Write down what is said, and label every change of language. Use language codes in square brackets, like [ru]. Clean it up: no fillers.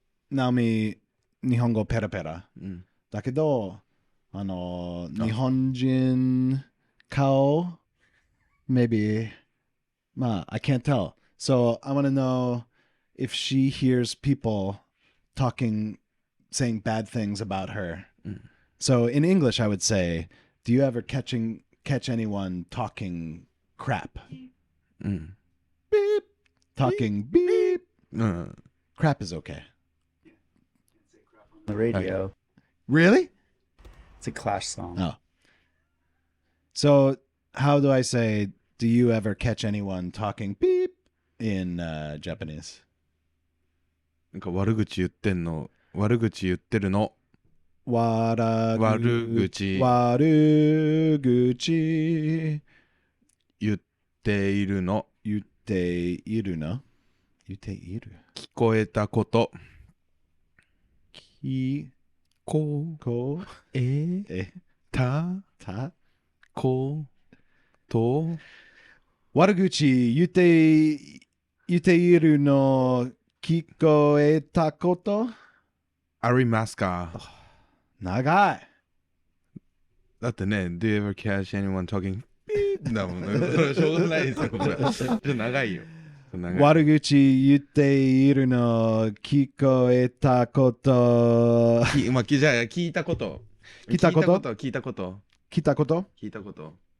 [ja] Naomi, 日本語ペラペラ。うんだけど、日本人顔 [en] maybe, I can't tell. So I want to know if she hears people saying bad things about her. So in English, I would say, do you ever catch anyone talking crap? [ja] うん。 [en] Beep. Talking beep. うん。 Crap is okay. The radio. Really? It's a Clash song. Oh. So how do I say, do you ever catch anyone talking beep in Japanese? [ja] なんか悪口言ってんの。悪口言ってるの。悪口悪口言っているの。言っているの言っている聞こえたこと。聞ここええたたこと悪口言っているの聞こえたことありますか長いだってね、 [en] Do you ever catch anyone talking? [ja] だもんね。しょうがないですよ、これ。ちょっと長いよ。長い悪口言っているの聞こえたことまあ、じゃあ、聞いたこと。聞いたこと聞いたこと。聞いたこと聞いたこと。